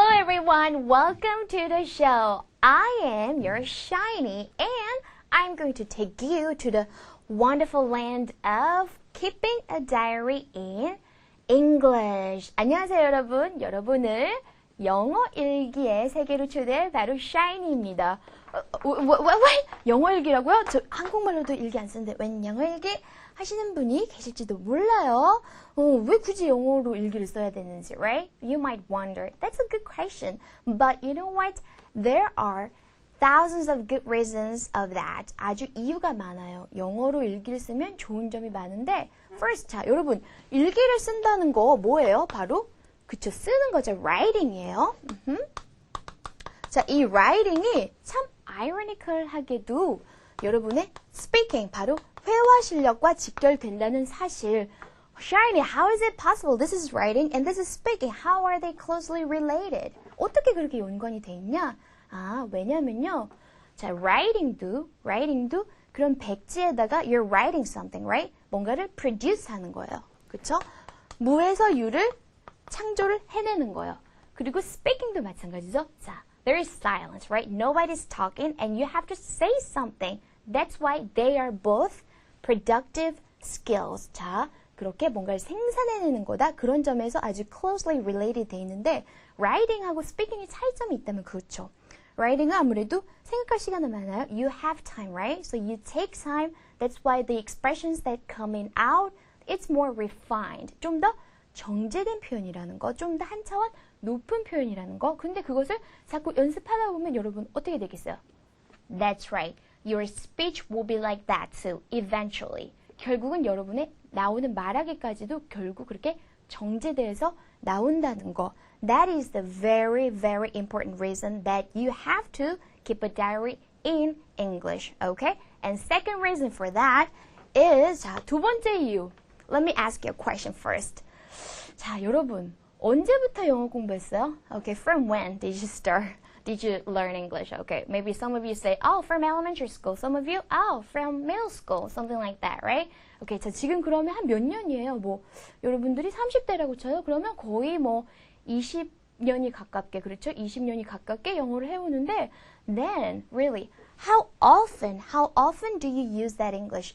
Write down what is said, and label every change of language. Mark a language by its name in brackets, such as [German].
[English] everyone, welcome to the show. I am your Shiny and I'm going to take you to the wonderful land of keeping a diary in English. [Korean] 안녕하세요 여러분. 여러분을 영어 일기의 세계로 초대할 바로 Shiny입니다. 왜? 영어 일기라고요? 저 한국말로도 일기 안 쓰는데 웬 영어 일기 하시는 분이 계실지도 몰라요. 왜 굳이 영어로 일기를 써야 되는지, right? [English] You might wonder. That's a good question. But you know what? There are thousands of good reasons of that. [Korean] 아주 이유가 많아요. 영어로 일기를 쓰면 좋은 점이 많은데 First, 자, 여러분 일기를 쓴다는 거 뭐예요? 바로 그쵸, 쓰는 거죠. writing이에요. 자, 이 writing이 참 ironical하게도 여러분의 speaking, 바로 회화 실력과 직결된다는 사실. [English] Shiny, how is it possible? This is writing and this is speaking. How are they closely related? [Korean] 어떻게 그렇게 연관이 돼 있냐? 왜냐면요. 자, writing도 그런 백지에다가 [English] you're writing something, right? [Korean] 뭔가를 produce 하는 거예요. 그쵸? 무에서 유를 창조를 해내는 거예요. 그리고 speaking도 마찬가지죠. [English] 자, there is silence, right? Nobody's talking and you have to say something. That's why they are both productive skills. [Korean] 자, 그렇게 뭔가를 생산해내는 거다. 그런 점에서 아주 [English] closely related [Korean] 돼 있는데 writing하고 speaking의 차이점이 있다면 그렇죠. writing은 아무래도 생각할 시간은 많아요. [English] You have time, right? So you take time. That's why the expressions that coming out, it's more refined. [Korean] 좀 더 정제된 표현이라는 거, 좀 더 한 차원 높은 표현이라는 거. 근데 그것을 자꾸 연습하다 보면 여러분 어떻게 되겠어요? [English] That's right. Your speech will be like that too, eventually. [Korean] 결국은 여러분의 나오는 말하기까지도 결국 그렇게 정제돼서 나온다는 거. [English] That is the very, very important reason that you have to keep a diary in English, okay? And second reason for that is, [Korean] 자, 두 번째 이유. [English] Let me ask you a question first. [Korean] 자, 여러분, 언제부터 영어 공부했어요? [English] Okay, from when did you start? Did you learn English? Okay, maybe some of you say, oh, from elementary school. Some of you, oh, from middle school. Something like that, right? [Korean] Okay, 자, 지금 그러면 한 몇 년이에요? 뭐, 여러분들이 30대라고 쳐요? 그러면 거의 뭐, 20년이 가깝게, 그렇죠? 20년이 가깝게 영어를 해오는데, [English] then, really, how often do you use that English?